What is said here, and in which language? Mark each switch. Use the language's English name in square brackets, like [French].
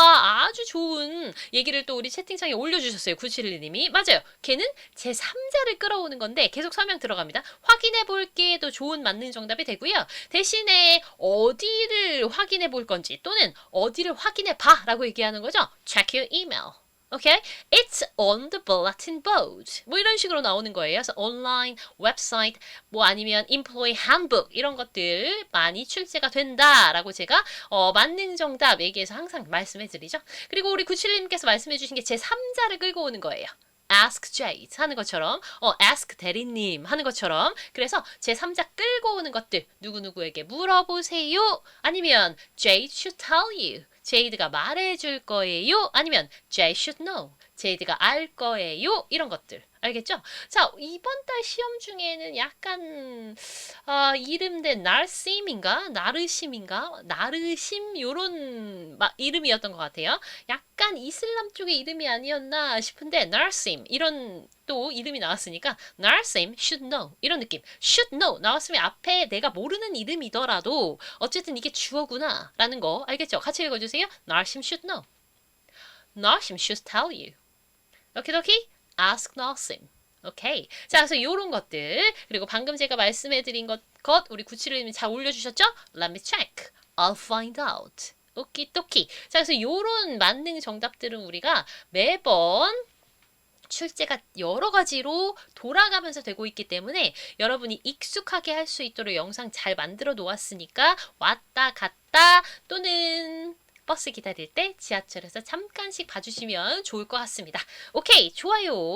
[Korean] 아주 좋은 얘기를 또 우리 채팅창에 올려주셨어요. 971님이. 맞아요. 걔는 제3자를 끌어오는 건데 계속 설명 들어갑니다. 확인해 볼게도 좋은 맞는 정답이 되고요. 대신에 어디를 확인해 볼 건지 또는 어디를 확인해 봐 라고 얘기하는 거죠. [English] Check your email. [Korean] 오케이? [English] It's on the bulletin board. [Korean] 뭐 이런 식으로 나오는 거예요. 그래서 온라인, 웹사이트, 뭐 아니면 employee handbook 이런 것들 많이 출제가 된다라고 제가 만능 정답 얘기해서 항상 말씀해 드리죠. 그리고 우리 97님께서 말씀해 주신 게 제3자를 끌고 오는 거예요. ask Jade 하는 것처럼 ask 대리님 하는 것처럼 그래서 제3자 끌고 오는 것들 누구누구에게 물어보세요. [English] 아니면 Jade should tell you. [Korean] 제이드가 말해줄 거예요. [English] 아니면 Jay should know. [Korean] 제이드가 알 거예요. 이런 것들. 알겠죠? 자, 이번 달 시험 중에는 약간 이름된 나르심인가? 나르심인가? 나르심 요런 이름이었던 것 같아요. 약간 이슬람 쪽의 이름이 아니었나 싶은데 나르심 이런 또 이름이 나왔으니까 나르심 should know 이런 느낌. should know 나왔으면 앞에 내가 모르는 이름이더라도 어쨌든 이게 주어구나 라는 거 알겠죠? 같이 읽어주세요. [English] 나르심 should know. 나르심 should tell you. [Korean] 오케이. ask 나심. 오케이. 자, 그래서 요런 것들 그리고 방금 제가 말씀해드린 것 우리 971님이 잘 올려주셨죠? [English] Let me check. I'll find out. [Korean] 오키토키. 자, 그래서 요런 만능 정답들은 우리가 매번 출제가 여러 가지로 돌아가면서 되고 있기 때문에 여러분이 익숙하게 할 수 있도록 영상 잘 만들어 놓았으니까 왔다 갔다 또는 버스 기다릴 때 지하철에서 잠깐씩 봐주시면 좋을 것 같습니다. 오케이, 좋아요.